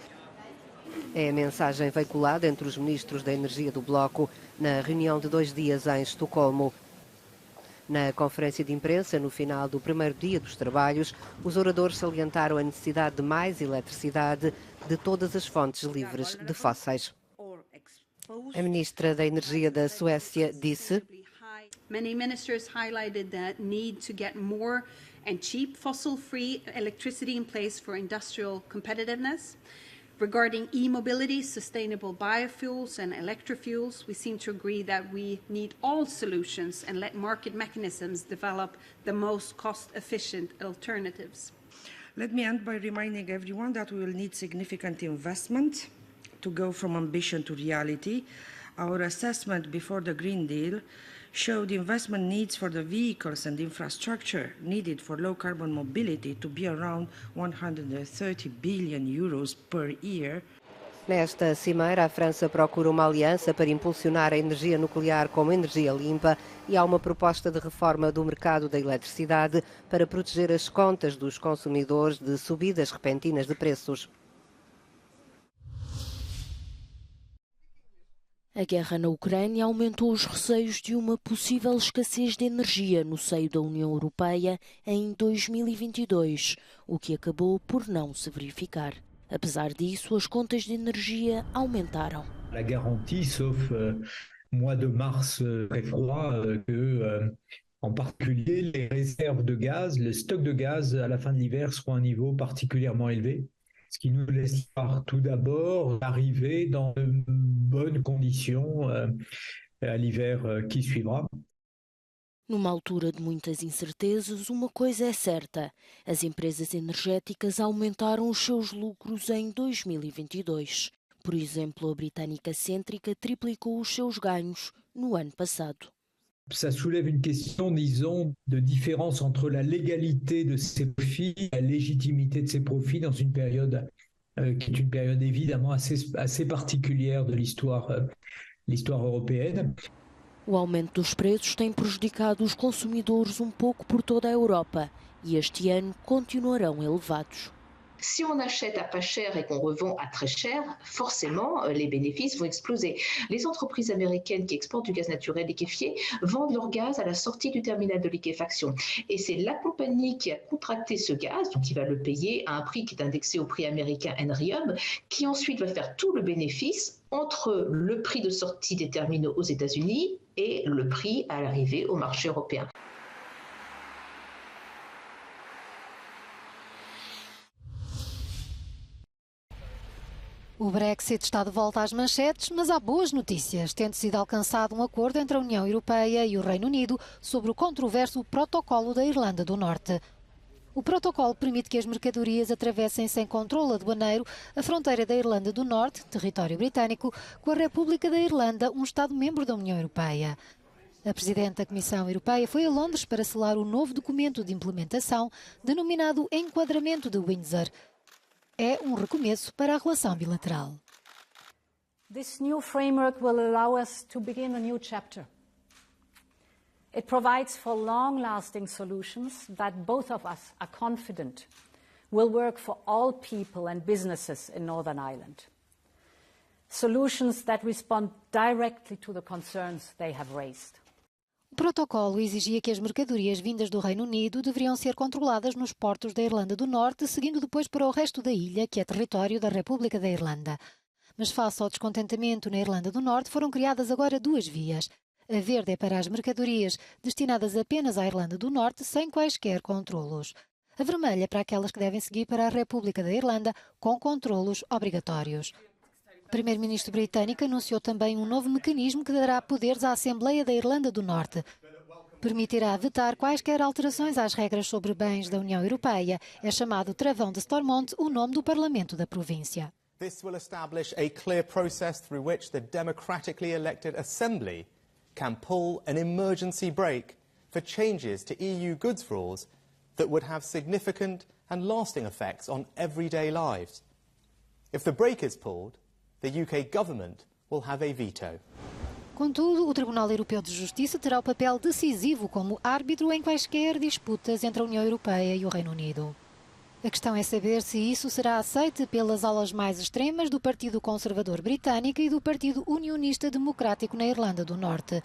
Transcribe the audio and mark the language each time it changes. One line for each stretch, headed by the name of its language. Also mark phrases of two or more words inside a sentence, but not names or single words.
Portuguese: É a mensagem veiculada entre os ministros da Energia do Bloco na reunião de 2 dias em Estocolmo. Na conferência de imprensa, no final do primeiro dia dos trabalhos, os oradores salientaram a necessidade de mais eletricidade de todas as fontes livres de fósseis. A ministra da Energia da Suécia disse:
English: Many ministers highlighted the need to get more and cheap fossil-free electricity in place for industrial competitiveness. Regarding e-mobility, sustainable biofuels and electrofuels, we seem to agree that we need all solutions and let market mechanisms develop the most cost-efficient alternatives. Let me end by reminding everyone that we will need significant investment to go from ambition to reality. Our assessment before the Green Deal showed investment needs for the vehicles and infrastructure needed for low-carbon mobility to be around 130 billion euros per year.
Portuguese: Nesta cimeira, a França procura uma aliança para impulsionar a energia nuclear como energia limpa e há uma proposta de reforma do mercado da eletricidade para proteger as contas dos consumidores de subidas repentinas de preços. A guerra na Ucrânia aumentou os receios de uma possível escassez de energia no seio da União Europeia em 2022, o que acabou por não se verificar. Apesar disso, as contas de energia aumentaram.
French: La garantie, sauf mois de mars très froid, que en particulier les réserves de gaz, le stock de gaz à la fin de l'hiver seront à un niveau particulièrement élevé. Ce qui nous laisse voir tout d'abord arriver dans de bonnes conditions à l'hiver qui suivra.
Portuguese: Numa altura de muitas incertezas, uma coisa é certa: as empresas energéticas aumentaram os seus lucros em 2022. Por exemplo, a britânica Centrica triplicou os seus ganhos no ano passado.
French: Ça soulève une question, disons, de différence entre la légalité de ces profits et la légitimité de ces profits dans une période qui est une période évidemment assez particulière de l'histoire européenne.
Portuguese: O aumento dos preços tem prejudicado os consumidores um pouco por toda a Europa e este ano continuarão elevados.
French: Si on achète à pas cher et qu'on revend à très cher, forcément, les bénéfices vont exploser. Les entreprises américaines qui exportent du gaz naturel liquéfié vendent leur gaz à la sortie du terminal de liquéfaction. Et c'est la compagnie qui a contracté ce gaz, donc qui va le payer à un prix qui est indexé au prix américain Henry Hub, qui ensuite va faire tout le bénéfice entre le prix de sortie des terminaux aux États-Unis et le prix à l'arrivée au marché européen.
Portuguese: O Brexit está de volta às manchetes, mas há boas notícias, tendo sido alcançado um acordo entre a União Europeia e o Reino Unido sobre o controverso Protocolo da Irlanda do Norte. O protocolo permite que as mercadorias atravessem sem controle aduaneiro a fronteira da Irlanda do Norte, território britânico, com a República da Irlanda, um Estado-membro da União Europeia. A Presidente da Comissão Europeia foi a Londres para selar o novo documento de implementação, denominado Enquadramento de Windsor. É um recomeço para a relação bilateral.
English: This new framework will allow us to begin a new chapter. It provides for long-lasting solutions that both of us are confident will work for all people and businesses in Northern Ireland. Solutions that respond directly to the concerns they have raised.
Portuguese: O protocolo exigia que as mercadorias vindas do Reino Unido deveriam ser controladas nos portos da Irlanda do Norte, seguindo depois para o resto da ilha, que é território da República da Irlanda. Mas face ao descontentamento na Irlanda do Norte, foram criadas agora duas vias. A verde é para as mercadorias destinadas apenas à Irlanda do Norte, sem quaisquer controlos. A vermelha é para aquelas que devem seguir para a República da Irlanda, com controlos obrigatórios. O primeiro-ministro britânico anunciou também um novo mecanismo que dará poderes à Assembleia da Irlanda do Norte. Permitirá vetar quaisquer alterações às regras sobre bens da União Europeia. É chamado Travão de Stormont o nome do Parlamento da província.
English: This will establish a clear process through which the democratically elected Assembly can pull an emergency brake for changes to EU goods rules that would have significant and lasting effects on everyday lives. If the brake is pulled, the UK government will have a veto.
Portuguese: Contudo, o Tribunal Europeu de Justiça terá o papel decisivo como árbitro em quaisquer disputas entre a União Europeia e o Reino Unido. A questão é saber se isso será aceito pelas alas mais extremas do Partido Conservador Britânico e do Partido Unionista Democrático na Irlanda do Norte.